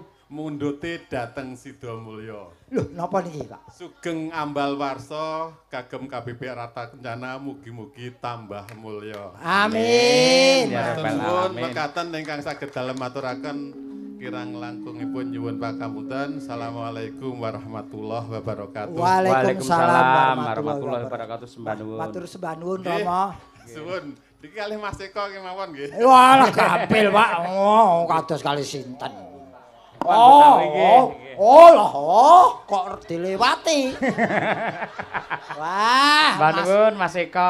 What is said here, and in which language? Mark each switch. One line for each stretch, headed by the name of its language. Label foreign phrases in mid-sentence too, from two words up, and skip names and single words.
Javanese: Mundute dateng Sidomulya. Lho, napa niki, Pak? Sugeng ambal warsa kagem KBP Rata Kencana mugi-mugi tambah mulya. Amin. Ya Matur Rabbal nuwun alamin. mekaten ingkang saged dalem maturaken kirang langkungipun nyuwun pakamutan.
Arabic: السلام عليكم ورحمة الله وبركاته. وعليكم السلام ورحمة الله وبركاته.
Javanese: Sembah nuwun. Matur sembah nuwun Nggih, Rama. Suwun. Niki kalih Mas Eko kemawon nggih. Walah gampil, Pak. Oh, kados kali sinten. Kok dilewati. Wah, Mbah nuwun Mas Eko.